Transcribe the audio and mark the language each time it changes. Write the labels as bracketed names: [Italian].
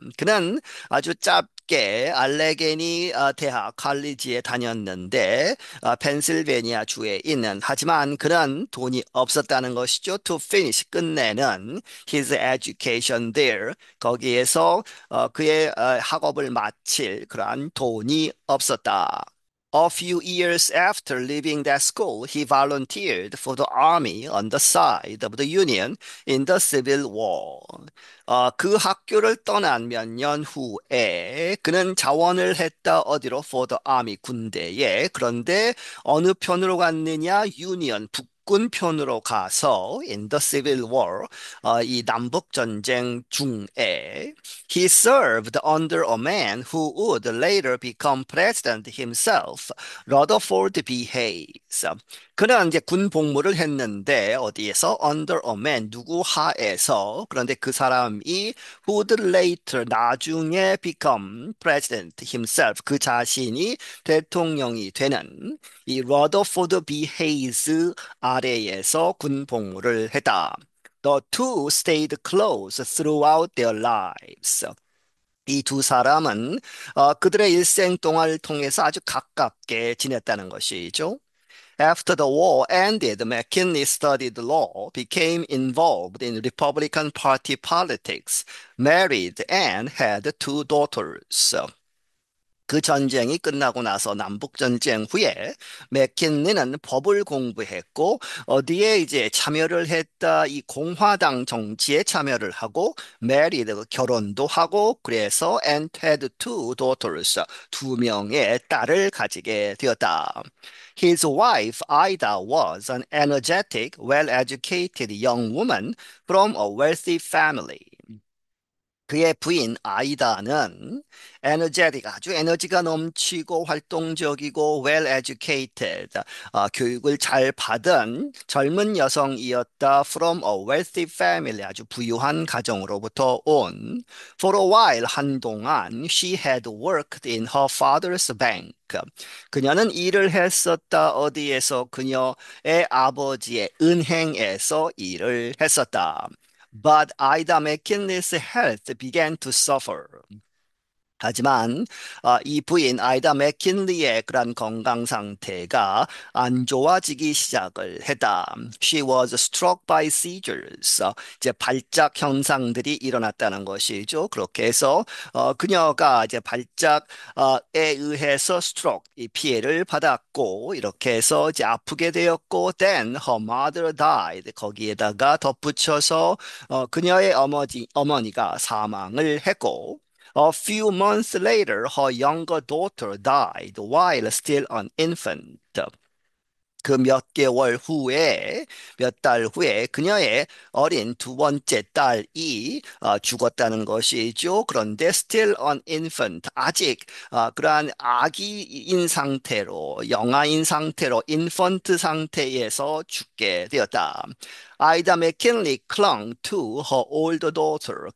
[Korean] 그는 아주 짧게 알레게니 대학 칼리지에 다녔는데 펜실베니아 주에 있는 하지만 그는 돈이 없었다는 것이죠. [English] To finish [Korean] 끝내는 [English] his education there [Korean] 거기에서 그의 학업을 마칠 그러한 돈이 없었다. [English] A few years after leaving that school, he volunteered for the army on the side of the Union in the Civil War. [Korean] 그 학교를 떠난 몇 년 후에 그는 자원을 했다 어디로? [English] For the army [Korean] 군대에. 그런데 어느 편으로 갔느냐? [English] Union [Korean] 북군 편으로 가서 [English] in the Civil War [Korean] 이 남북 전쟁 중에 [English] he served under a man who would later become president himself, Rutherford B. Hayes. [Korean] 그는 이제 군 복무를 했는데 어디에서 [English] under a man [Korean] 누구 하에서 그런데 그 사람이 [English] who would later [Korean] 나중에 [English] become president himself [Korean] 그 자신이 대통령이 되는 이 Rutherford B. Hayes 아래에서 군 복무를 했다. [English] The two stayed close throughout their lives. [Korean] 이 두 사람은 그들의 일생 동안을 통해서 아주 가깝게 지냈다는 것이죠. [English] After the war ended, McKinley studied law, became involved in Republican Party politics, married, and had two daughters. [Korean] 그 전쟁이 끝나고 나서 남북전쟁 후에 맥킨리는 법을 공부했고 어디에 이제 참여를 했다 이 공화당 정치에 참여를 하고 [English] married [Korean] 결혼도 하고 그래서 [English] and had two daughters [Korean] 두 명의 딸을 가지게 되었다. [English] His wife Ida was an energetic, well-educated young woman from a wealthy family. [Korean] 그의 부인 아이다는 에너제틱 아주 에너지가 넘치고 활동적이고 [English] well educated [Korean] 교육을 잘 받은 젊은 여성이었다. [English] From a wealthy family [Korean] 아주 부유한 가정으로부터 온 [English] For a while [Korean] 한동안 [English] she had worked in her father's bank. [Korean] 그녀는 일을 했었다. 어디에서 그녀의 아버지의 은행에서 일을 했었다. [English] But Ida McKinley's health began to suffer. [Korean] 하지만 이 부인 아이다 맥킨리의 그런 건강 상태가 안 좋아지기 시작을 했다. [English] She was struck by seizures. [Korean] 이제 발작 현상들이 일어났다는 것이죠. 그렇게 해서 그녀가 이제 발작에 의해서 stroke 이 피해를 받았고 이렇게 해서 이제 아프게 되었고 [English] then her mother died. [Korean] 거기에다가 덧붙여서 그녀의 어머니가 사망을 했고 [English] A few months later, her younger daughter died while still an infant. [Korean] 그 몇 개월 후에, 몇 달 후에 그녀의 어린 두 번째 딸이 죽었다는 것이죠. 그런데 [English] still an infant, [Korean] 아직 그러한 아기인 상태로, 영아인 상태로, infant 상태에서 죽게 되었다. [English] 아이다 맥킨리 clung to her older daughter.